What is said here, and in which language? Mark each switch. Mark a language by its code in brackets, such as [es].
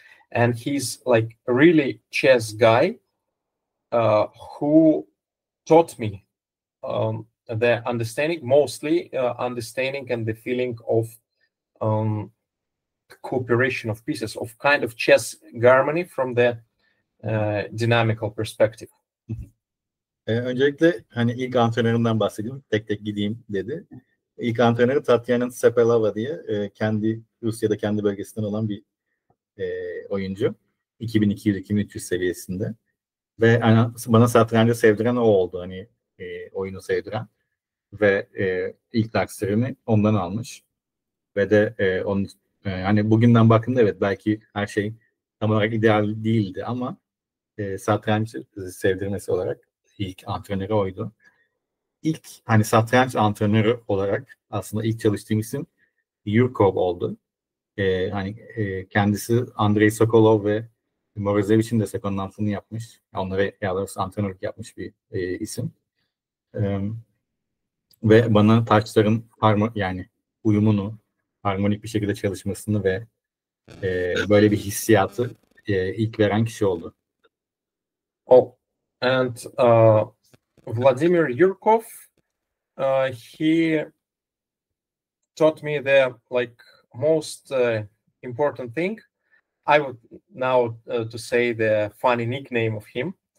[en] And he's like a really chess guy who taught me the understanding, mostly understanding and the feeling of cooperation of pieces, of kind of chess harmony from the dynamical perspective. [tr] Öncelikle hani ilk antrenöründen bahsedeyim. Tek tek gideyim dedi. İlk antrenörü Tatiana Tsepeleva diye Rusya'da kendi bölgesinden olan bir oyuncu. 2200-2300 seviyesinde. Ve hani bana satrancı sevdiren o oldu. Hani oyunu sevdiren. Ve ilk derslerini ondan almış. Ve de onun hani bugünden baktığımda evet belki her şey tam olarak ideal değildi ama satrancı sevdirmesi olarak ilk antrenörü oydu. İlk hani satranç antrenörü olarak aslında ilk çalıştığım isim Yurkov oldu. Hani kendisi Andrei Sokolov ve Morozevich'in de sekondantını yapmış. Onlara yalnız antrenörlük yapmış bir isim. Ve bana taçların yani uyumunu, harmonik bir şekilde çalışmasını ve böyle bir hissiyatı ilk veren kişi oldu. [en] Oh, and Vladimir Yurkov, he taught me the most important thing. I would now to say the funny nickname of him.